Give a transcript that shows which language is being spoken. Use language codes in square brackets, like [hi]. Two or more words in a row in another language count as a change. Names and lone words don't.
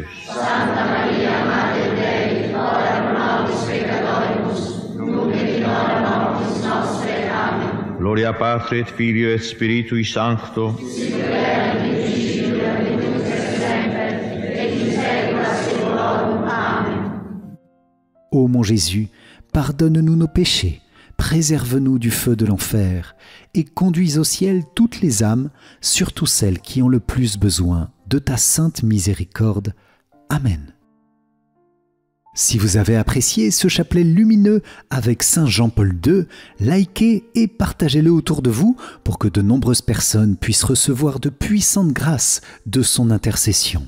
[la] Santa Maria, Mater Dei, ora pro nobis peccatoribus, nunc et in hora mortis nostre. Amen. Gloria Patri et Filio et Spiritui Sancto, Sic et in principio et nunc et semper, et in saecula saeculorum. Amen. [fr] Ô mon Jésus, pardonne-nous nos péchés, préserve-nous du feu de l'enfer, et conduis au ciel toutes les âmes, surtout celles qui ont le plus besoin de ta sainte miséricorde. Amen. Si vous avez apprécié ce chapelet lumineux avec Saint Jean-Paul II, likez et partagez-le autour de vous pour que de nombreuses personnes puissent recevoir de puissantes grâces de son intercession.